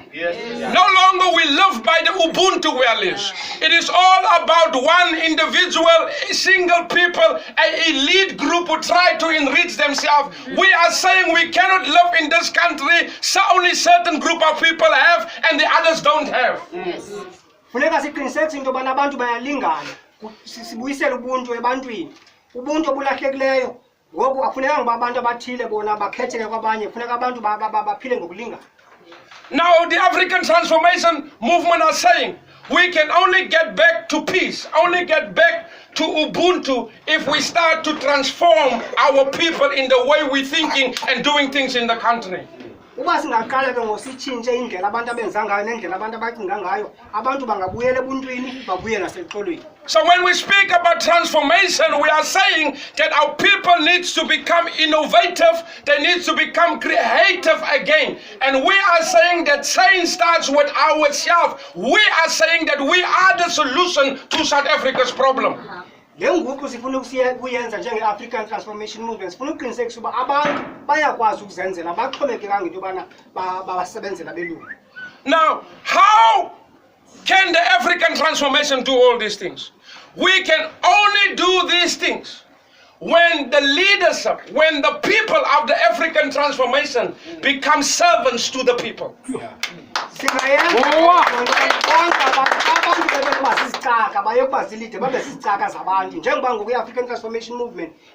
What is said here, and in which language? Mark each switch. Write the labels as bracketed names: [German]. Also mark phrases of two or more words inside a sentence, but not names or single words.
[English] No longer we live by the Ubuntu values. It is all about one individual, single people, an elite group who try to enrich themselves. We are saying we cannot live in this country, so only certain group of people have and the others don't have. [Xhosa] Funeka siqiniseke into yobana abantu bayalingana. Sibuyisele ubuntu ebantwini. Ubuntu obulahlekileyo ngoku akufunekanga uba abantu abathile bona bakhetheke kwabanye, funeka abantu baphile ngokulingana. [English] Now the African Transformation Movement are saying we can only get back to peace, only get back to Ubuntu if we start to transform our people in the way we're thinking and doing things in the country. [Xhosa] Uba singaqala ke ngositshintshe indlela abantu abenza ngayo nendlela abantu abacinga ngayo, abantu bangabuyela ebuntwini babuye nasezikolweni. [English] So when we speak about transformation, we are saying that our people needs to become innovative, they need to become creative again. And we are saying that change starts with ourselves. We are saying that we are the solution to South Africa's problem. [Xhosa] le nguqu sifuna ukuyenza njenge-African Transformation Movement sifuna ukuqinisekisa uba abantu bayakwazi ukuzenzela baxhomekekanga into yobana babasebenzela belungu. [English] Now, how can the African transformation do all these things? We can only do these things when the leadership, when the people of the African transformation become servants to the people. African Transformation Movement